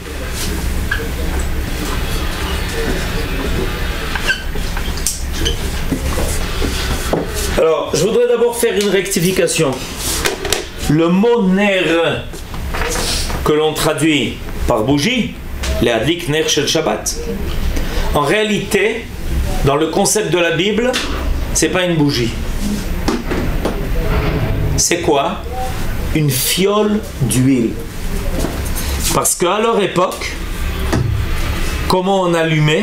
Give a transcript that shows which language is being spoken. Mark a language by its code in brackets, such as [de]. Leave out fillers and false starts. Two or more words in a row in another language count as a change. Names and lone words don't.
[fr] Alors, je voudrais d'abord faire une rectification. Le mot ner que l'on traduit par bougie, les [he] אדליק נר של שבת. [fr] En réalité, dans le concept de la Bible, c'est pas une bougie. C'est quoi? Une fiole d'huile. Parce qu'à leur époque, comment on allumait?